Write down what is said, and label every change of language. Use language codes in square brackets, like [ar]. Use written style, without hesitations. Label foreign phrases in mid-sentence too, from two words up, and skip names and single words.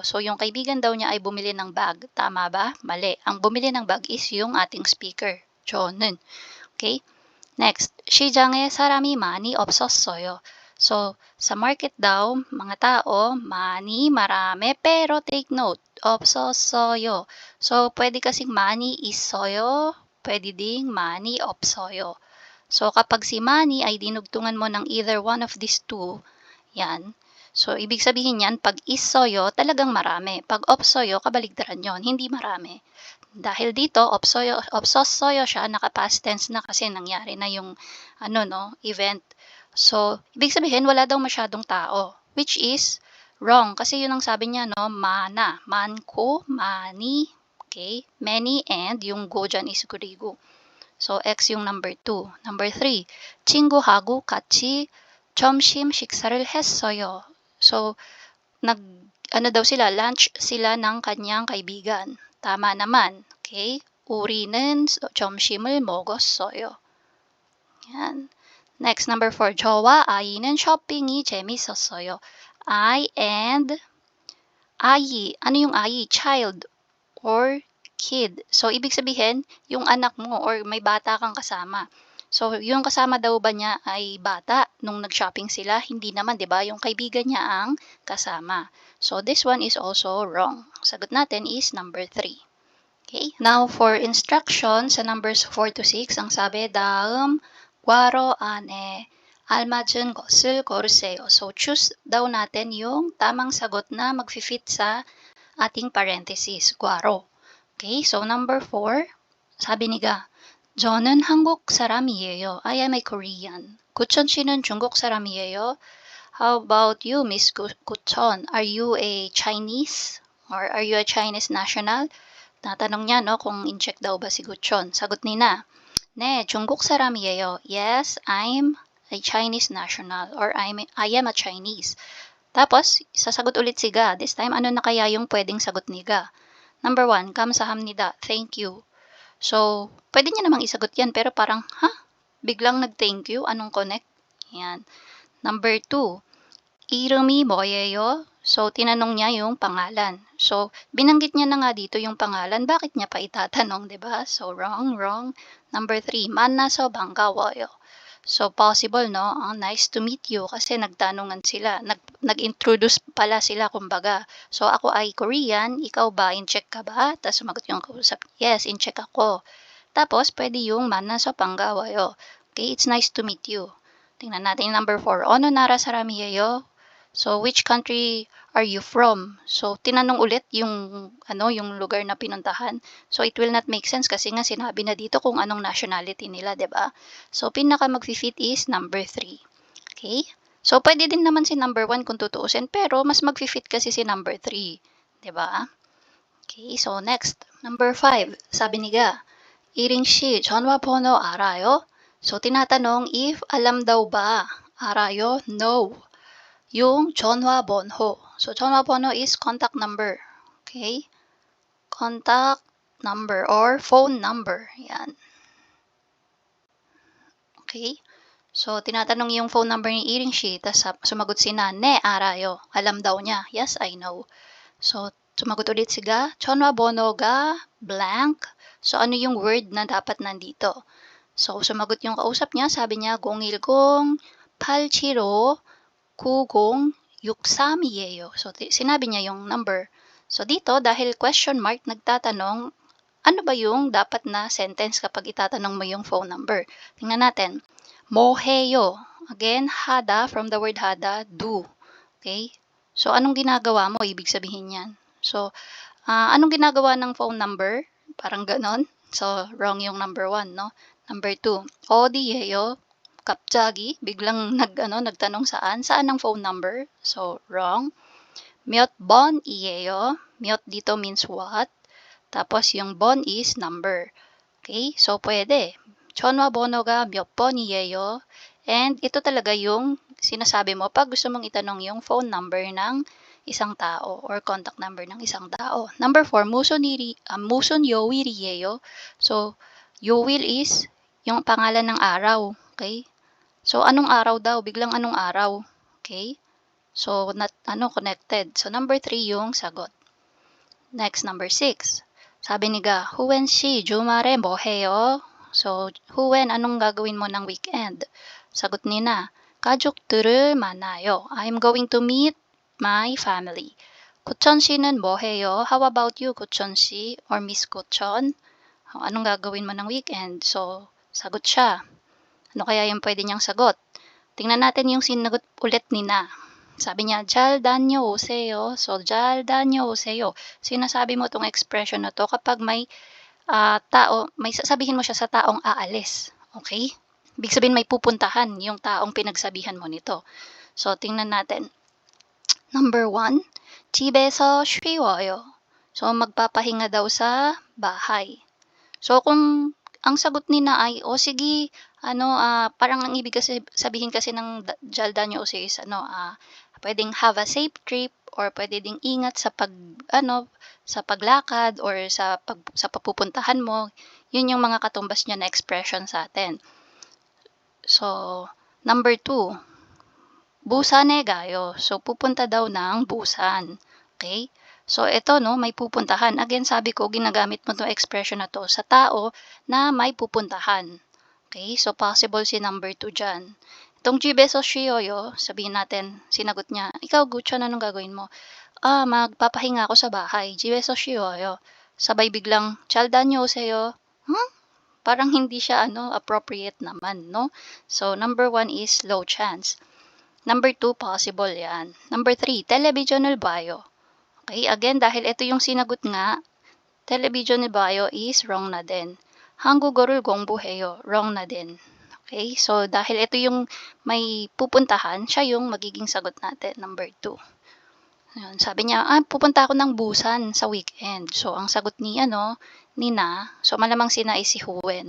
[tl] So, yung kaibigan daw niya ay bumili ng bag. Tama ba? Mali. Ang bumili ng bag is yung ating speaker. [ko] 저는. [en] Okay? Next, [ko] 시장에 사람이 많이 없었어요. [tl] So, sa market daw, mga tao, 많이, marami, pero [en] take note, [tl] 없었어요. So, pwede kasing [ko] 많이 있어요, [tl] pwede ding [ko] 많이 없어요. [tl] So, kapag si 많이 ay dinugtungan mo ng [en] either one of these two, [tl] yan. So, ibig sabihin yan, pag 있어요, talagang marami. Pag 없어요, kabaligtaran yon, hindi marami. Dahil dito, 없었어요 siya, naka-past tense na kasi nangyari na yung event. So, ibig sabihin, wala daw masyadong tao, [en] which is wrong. [tl] Kasi yun ang sabi niya, [ko] 많아, 많고, 많이, [en] okay, many, and yung go dyan is 그리고. So, X yung number 2. Number 3, [ko] 친구하고 같이 점심 식사를 했어요. [tl] So, ano daw sila, lunch sila ng kanyang kaibigan. Tama naman. [en] Okay? [ko] 우리는 점심을 먹었어요. [en] Yan. Next, number 4. [ko] 저와 아이는 쇼핑이 재밌었어요. [en] I and 아이. [tl] Ano yung 아이? [en] Child or kid. So, [tl] ibig sabihin, yung anak mo or may bata kang kasama. So, yung kasama daw ba niya ay bata nung nag-shopping sila? Hindi naman, di ba? Yung kaibigan niya ang kasama. [en] So, this one is also wrong. [tl] Sagot natin [en] is number 3. Okay? Now, for instruction [tl] sa [en] numbers 4 to 6, [tl] ang sabi, [ko] 다음 괄호 안에 알맞은 것을 고르세요. [tl] So, choose daw natin yung tamang sagot na mag-fit sa ating parenthesis, 괄호. [en] Okay, so number 4, [tl] sabi ni가, [ko] 저는 한국 사람이에요. [en] I am a Korean. [ko] 구천 씨는 중국 사람이에요. [en] How about you, Miss 구천? Are you a Chinese? Or are you a Chinese national? [tl] Natanong niya, no, kung in-check daw ba si 구천. Sagot ni na, [ko] 네, 중국 사람이에요. [en] Yes, I'm a Chinese national or I am a Chinese. [tl] Tapos, sasagot ulit si Ga. This time, ano na kaya yung pwedeng sagot ni Ga? [en] Number 1, [ko] 감사합니다. [en] Thank you. So, [tl] pwede niya namang isagot yan, pero parang, biglang nag-thank you? Anong connect? Yan. [en] Number 2, [ko] 이름이 뭐예요? [tl] So, tinanong niya yung pangalan. So, binanggit niya na nga dito yung pangalan. Bakit niya pa itatanong, diba? [en] So, wrong. Number 3, [ko] 만나서 반가워요. [en] So, possible, no? Nice to meet you [tl] kasi nagtanungan sila. Nag-introduce pala sila, kumbaga. So, ako ay Korean, ikaw ba? In-check ka ba? Tapos sumagot yung kausap, yes, in-check ako. Tapos, pwede yung 만나서 반가워요. [en] Okay, it's nice to meet you. [tl] Tingnan natin yung number 4. [ko] 어느 나라 사람이에요? [en] So, which country are you from? So, [tl] tinanong ulit yung lugar na pinuntahan. [en] So, it will not make sense [tl] kasi nga sinabi na dito kung anong nationality nila, 'di ba? So, pinaka mag-fit is number 3. [en] Okay? [tl] So, pwede din naman si number 1 kung tutuusin, pero mas mag-fit kasi si number 3, 'di ba? [en] Okay, so next, number 5. [tl] Sabi ni Ga, [ko] 이ring 씨, 전화번호 알아요? [tl] So, tinatanong if alam daw ba? [ko] 알아요? No. Yung 전화번호. [en] So, 전화번호 is contact number. Okay? Contact number or phone number. Yan. Okay? [tl] So, tinatanong yung phone number ni Iring Shi, tapos sumagot si na, [ko] 네, 알아요. [tl] Alam daw niya. [en] Yes, I know. So, [tl] sumagot ulit si Ga, 전화번호가 blank. So, ano yung word na dapat nandito? So, sumagot yung kausap niya, sabi niya, 010 875 9063이에요. So, sinabi niya yung number. So, dito, dahil question mark, nagtatanong, ano ba yung dapat na sentence kapag itatanong mo yung phone number? Tingnan natin. [ko] 뭐해요. [en] Again, hada, from the word hada, do. Okay? So, [tl] anong ginagawa mo? Ibig sabihin yan. So, anong ginagawa ng phone number? Parang ganon. So, wrong yung number 1, no? Number 2, [ko] 어디예요? [tl] 갑자기 biglang nagtanong saan ang phone number. [en] So, wrong. [ko] 몇 번이에요? [en] 몇 dito means what. [tl] Tapos, yung 번 is number. Okay? So, pwede. [ko] 전화번호가 몇 번이에요? [tl] And ito talaga yung sinasabi mo pag gusto mong itanong yung phone number ng isang tao or contact number ng isang tao. [en] Number 4, [ko] 무슨 요일이에요? [tl] So, 요일 is yung pangalan ng araw. Okay? So, anong araw daw? Biglang anong araw? Okay? [en] So, connected. So, number 3 [tl] yung sagot. [en] Next, number 6. [tl] Sabi ni Ga, [ko] 후엔 씨, 주말에 뭐 해요? [en] So, 후엔, [tl] anong gagawin mo ng weekend? Sagot ni na, [ko] 가족들을 만나요. [en] I'm going to meet my family. [ko] 구천 씨는 뭐 해요? [en] How about you, [ko] 구천 씨? [en] Or Miss 구천? [tl] Anong gagawin mo ng weekend? So, sagot siya. Ano kaya yung pwede niyang sagot? Tingnan natin yung sinagot ulit ni na. Sabi niya, [ko] 잘 다녀오세요. So, 잘 다녀오세요. [tl] Sinasabi mo itong expression na to kapag may may sasabihin mo siya sa taong aalis. [en] Okay? [tl] Ibig sabihin may pupuntahan yung taong pinagsabihan mo nito. [en] So, tingnan natin. Number 1, [ko] 집에서 쉬어요. [tl] So, magpapahinga daw sa bahay. So, kung ang sagot ni na ay, sige, parang ang ibig kasi sabihin kasi ng jalda nyo is, Pwedeng [en] have a safe trip [tl] or pwede ding ingat sa sa paglakad or sa papupuntahan mo. Yun yung mga katumbas niya na expression sa atin. [en] So, number 2, [ko] Busan에 가요. [tl] So, pupunta daw ng Busan. Okay? So, ito, no, may pupuntahan. Again, sabi ko, ginagamit mo itong expression na to sa tao na may pupuntahan. [en] Okay? [tl] So, possible si number 2 dyan. Itong [ko] 집에서 쉬어요, [tl] sabihin natin, sinagot niya, ikaw, Guchan, anong gagawin mo? Magpapahinga ako sa bahay. [ko] 집에서 쉬어요. [tl] Sabay biglang, [ko] 찰다녀 오세요. [tl] Parang hindi siya, appropriate naman, no? [en] So, number 1 is low chance. Number 2, possible yan. Number 3, [ko] 텔레비전을 봐요. [en] Okay, again, [tl] dahil ito yung sinagot nga, [ko] 텔레비전을 봐요 [en] is wrong [tl] na din. [ko] 한국어를 공부해요, [tl] wrong na din. Okay, so dahil ito yung may pupuntahan, siya yung magiging sagot natin, number 2. Ayan, sabi niya, pupunta ako ng Busan sa weekend. So, ang sagot ni Na, so malamang si Na is si Huen.